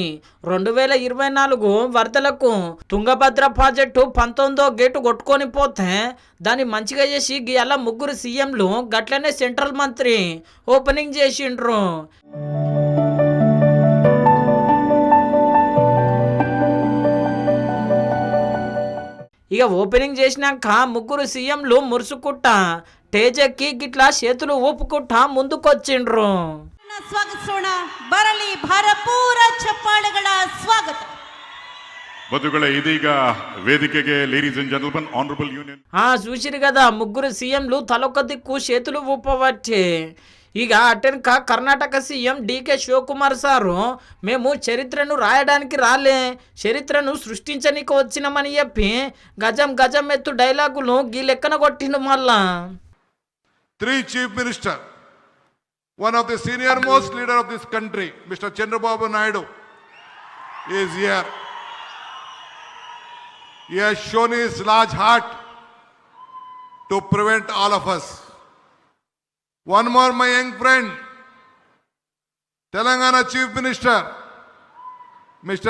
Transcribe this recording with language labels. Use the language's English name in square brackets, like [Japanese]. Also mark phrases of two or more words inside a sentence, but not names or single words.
[Telugu] 2024 వరదలకు తుంగభద్ర ప్రాజెక్టు 19వ గేటు కొట్టుకొని పోతే దాన్ని మంచిగా చేసి అలా 3 సీఎంలు గట్లనే సెంట్రల్ మంత్రి ఓపెనింగ్ చేసిండ్రు. ఇక ఓపెనింగ్ చేసినాక 3 సీఎంలు మురుసుకుట్ట టేజెక్కి గిట్లా చేతులు ఊపుకుంటా ముందుకొచ్చిండ్రు. [Kannada] ಸ್ವಾಗತಿಸೋಣ. ಬರಲಿ ಭರಪೂರ ಚಪ್ಪಾಳೆಗಳ ಸ್ವಾಗತ. ಬಂಧುಗಳೇ, ಇದೀಗ ವೇದಿಕೆಗೆ [English] ladies and gentleman honourable union [Telugu] చూసిరు కదా, 3 సీఎంలు తలొక్క దిక్కు చేతులు ఊపవచ్చే. ఇక అటెనక కర్ణాటక సీఎం డికే శివకుమార్ సారు మేము చరిత్రను రాయడానికి రాలే, చరిత్రను సృష్టించనీకి వచ్చినామని చెప్పి గజం గజం ఎత్తు డైలాగులు గీ లెక్కన కొట్టిండు. మళ్ళా [English] 3 Chief Minister, one of the senior most leader of this country, Mr. Chandrababu Naidu, is here. He has shown his large heart to prevent all of us. One more, my young friend, Telangana Chief Minister, Mr.